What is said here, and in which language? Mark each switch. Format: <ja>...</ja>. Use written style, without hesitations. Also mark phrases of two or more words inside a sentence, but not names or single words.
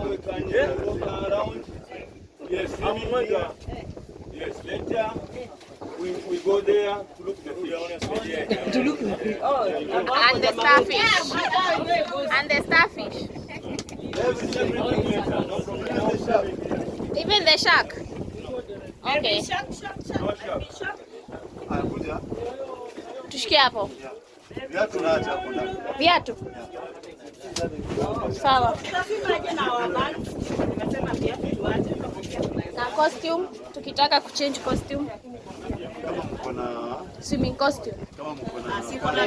<en>we can walk around. Yes, later. Yes, later we go there to look the fish. To look at it. Oh, And the starfish. And the starfish. Even the shark. Okay.</en> <sw>anakuja. Tushikie hapo. Viatu naacha hapo ndani. Viatu. Sawa. Na costume tukitaka kuchange costume. Kama mko na</sw> <en>Swimming costume.</en> <sw>kama mko na</sw>